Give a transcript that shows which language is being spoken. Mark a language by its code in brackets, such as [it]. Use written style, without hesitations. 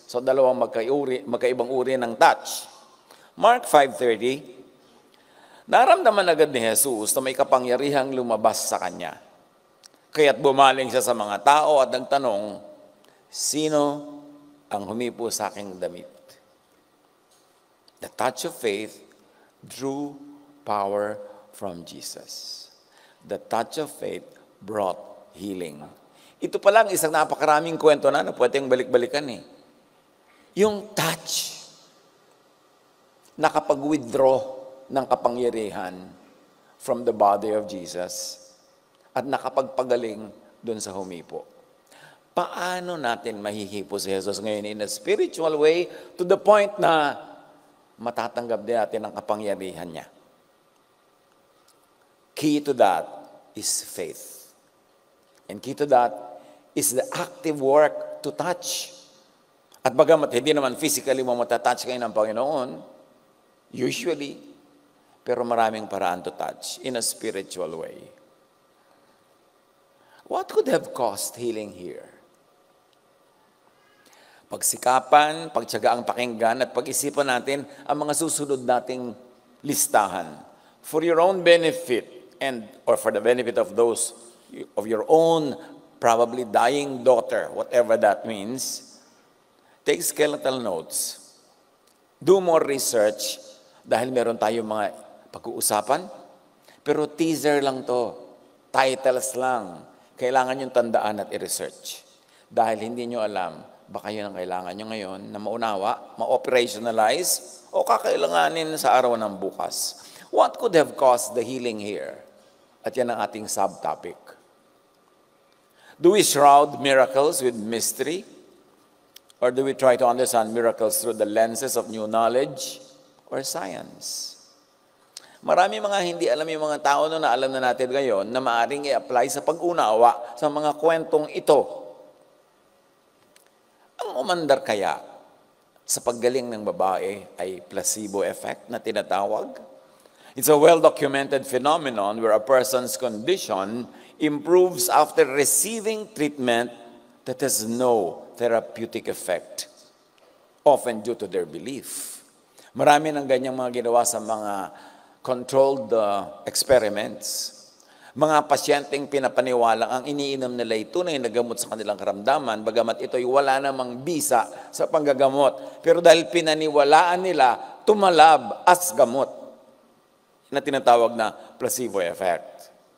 [tl] So dalawang magkaibang uri ng touch. Mark 5:30, naramdaman agad ni Jesus na may kapangyarihang lumabas sa kanya. Kaya't bumaling siya sa mga tao at nagtanong, sino ang humipo sa aking damit? [en] The touch of faith drew power from Jesus. The touch of faith brought healing. [tl] Ito pa lang isang napakaraming kwento na pwedeng balik-balikan eh. Yung touch, nakapag-withdraw ng kapangyarihan [en] from the body of Jesus [tl] at nakapagpagaling dun sa humipo. Paano natin mahihipo si Jesus ngayon [en] in a spiritual way [tl] to the point na matatanggap din natin ang kapangyarihan niya? [en] Key to that is faith. And key to that is the active work to touch. [tl] At bagamat hindi naman physically mo matatouch kayo ng Panginoon, usually, pero maraming paraan [en] to touch in a spiritual way. What could have caused healing here? [tl] Pagsikapan, pagtiyaga ang pakinggan, at pag-isipan natin ang mga susunod nating listahan. [en] For your own benefit, or for the benefit of those of your own probably dying daughter, whatever that means, take skeletal notes. Do more research [tl] dahil meron tayong mga pag-uusapan. Pero teaser lang to. Titles lang. Kailangan yung tandaan at i-research. Dahil hindi nyo alam, baka yun ang kailangan nyo ngayon na maunawa, ma-operationalize, o kakailanganin sa araw ng bukas. [en] What could have caused the healing here? [tl] At yan ang ating subtopic. [en] Do we shroud miracles with mystery? Or do we try to understand miracles through the lenses of new knowledge or science? [tl] Marami mga hindi alam yung mga tao na alam na natin ngayon na maaaring i-apply sa pag-unawa sa mga kwentong ito. Ang umandar kaya sa paggaling ng babae ay placebo effect na tinatawag? [en] It's a well-documented phenomenon where a person's condition improves after receiving treatment that has no therapeutic effect, often due to their belief. [tl] Marami ng ganyang mga ginawa sa mga [en] controlled experiments. [tl] Mga pasyenteng pinapaniwalang ang iniinom nila ay tunay na gamot sa kanilang karamdaman, bagamat ito'y wala namang bisa sa panggagamot. Pero dahil pinaniwalaan nila, tumalab as gamot na tinatawag na [en] placebo effect.